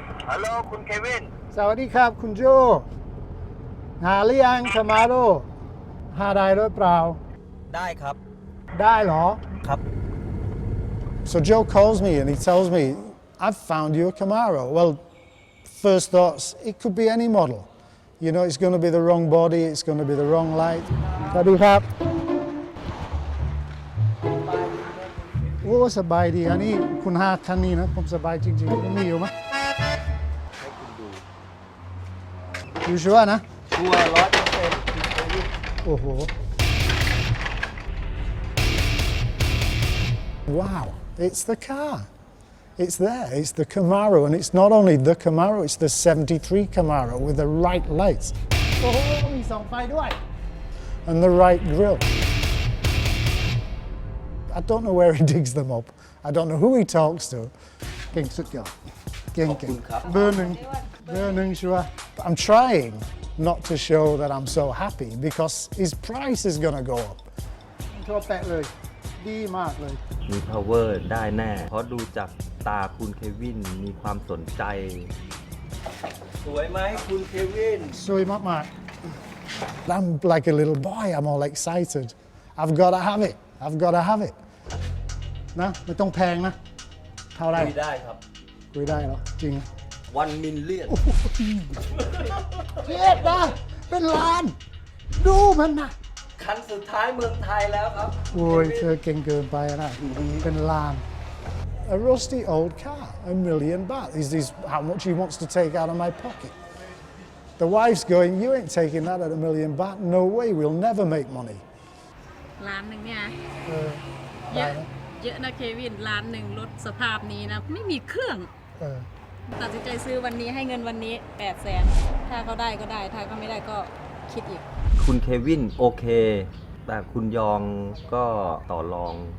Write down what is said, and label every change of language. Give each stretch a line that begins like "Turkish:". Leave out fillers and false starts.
Thai: Hello คุณเควิน สวัสดีครับคุณโจหาหรือยังคามาโร่หาได้หรือเปล่า ได้ครับ ได้เหรอ ครับ
English: So Joe calls me and he tells me, I've found you a Camaro. Well, first thoughts, it could be any model. You know, it's going to be the wrong body, it's going to be the wrong light.
Thai: สวัสดีครับโอ้สบายดีอันนี้คุณหาคันนี้นะผมสบายจริงๆมันมีอยู่ไหมอยู่ชัวร์นะ ชัวร์100%
English: โอ้โห Wow, it's the car. It's there. It's the Camaro, and it's not only the Camaro, it's the 73 Camaro with the right lights.
Thai: โอ้โหมี2 ไฟด้วย
English: And the right grille. I don't know where he digs them up. I don't know who he talks to.
Thai: เก่งสุดยอดเก่งเบอร์หนึ่งชัวร์
English: I'm trying not to show that I'm so happy because his price is gonna go up.
Thai: โทรแปะเลยดีมากเลย มี power ได้แน่ เพราะดูจากตาคุณเควินมีความสนใจ สวยไหมคุณเควิน สวยมากๆ
English: I'm like a little boy. I'm all excited. I've got to have it. I've got to have it.
Thai: นะไม่ต้องแพงนะเท่าไหร่ คุยได้ครับ คุยได้เหรอจริง
English: 1 million
Thai: เทียบนะเป็นล้าน ดูมันนะ คันสุดท้ายเมืองไทยแล้วครับ โอ้ยเธอเก่งเกินไปนะเป็นล้าน
English: A rusty old car, $1 million. Is this how much he wants to take out of my pocket? The wife's going, you ain't taking that at $1 million. No way, we'll never make money.
Thai: ล้านหนึ่งเนี่ย เย ได้ อะ นะ เยอะนะเควินล้านหนึ่งรถสภาพนี้นะ ไม่มีเครื่อง ตัดสินใจซื้อวันนี้ให้เงินวันนี้800,000ถ้าเขาได้ก็ได้ ถ้าเขาไม่ได้ก็คิดอีก คุณเควินโอเค แต่คุณยองก็ต่อรอง